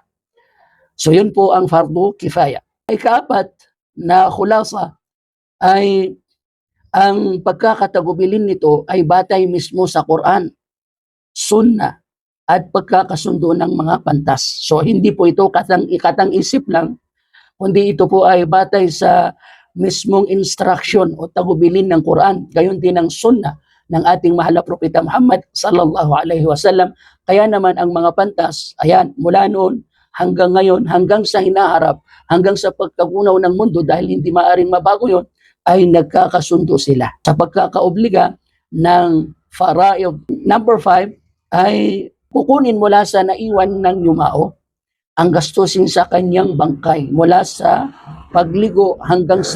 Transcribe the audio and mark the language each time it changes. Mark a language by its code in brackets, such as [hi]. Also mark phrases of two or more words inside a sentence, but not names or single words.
[tl] So yun po ang [ar] فرض كفاية. [tl] Ikaapat na khulasa ay ang pagkakatagubilin nito ay batay mismo sa Quran, Sunnah at pagkakasundo ng mga pantas. So hindi po ito ikatang isip lang, kundi ito po ay batay sa mismong instruction o tagubilin ng Quran, gayon din ng Sunnah ng ating mahal na propeta Muhammad [ar] صلى الله عليه وسلم. [tl] Kaya naman ang mga pantas, ayan, mula noon hanggang ngayon, hanggang sa hinaharap, hanggang sa pagkagunaw ng mundo, dahil hindi maaring mabago yon, ay nagkakasundo sila sa pagkakaobliga ng fara'id. Number 5 ay kukunin mula sa naiwan ng yumao ang gastusin sa kanyang bangkay mula sa pagligo hanggang sa paglibing.